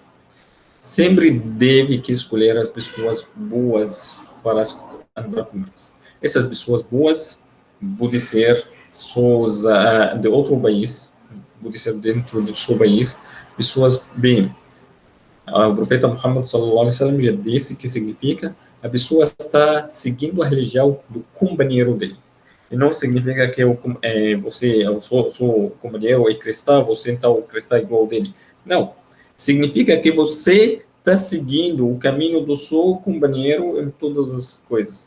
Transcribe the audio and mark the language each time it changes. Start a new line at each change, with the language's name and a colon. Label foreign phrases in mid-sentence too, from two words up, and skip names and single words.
Portuguese: Sempre deve que escolher as pessoas boas para andar com eles. Essas pessoas boas podem ser pessoas de outro país, pode ser dentro do seu país, pessoas bem. O profeta Muhammad
Arabic: صلى الله عليه وسلم
Portuguese: já disse que significa a pessoa está seguindo a religião do companheiro dele. E não significa que você, o seu companheiro é cristão, você então cristão igual dele. Não. Significa que você está seguindo o caminho do seu companheiro em todas as coisas.